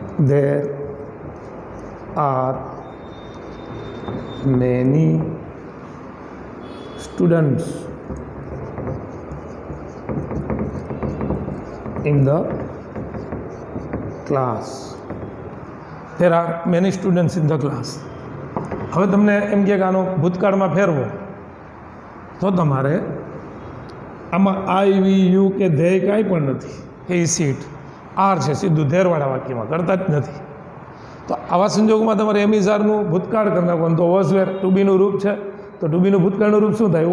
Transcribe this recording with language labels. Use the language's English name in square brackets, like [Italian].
[English] There are many students in the class. There are many students in the class. [Gujarati] હવે તમને એમ કે આનો ભૂતકાળમાં ફેરવો તો તમારે આમાં આઈ વી યુ કે ધેય કાંઈ પણ નથી, એ સીટ આર છે, સીધું ધેરવાળા વાક્યમાં કરતા જ નથી. તો આવા સંજોગોમાં તમારે એમ ઇઝ આરનું ભૂતકાળ કરી નાખવાનું. તો વોઝ વેર ટુ બીનું રૂપ છે, તો ટુ બીનું ભૂતકાળનું રૂપ શું થાય?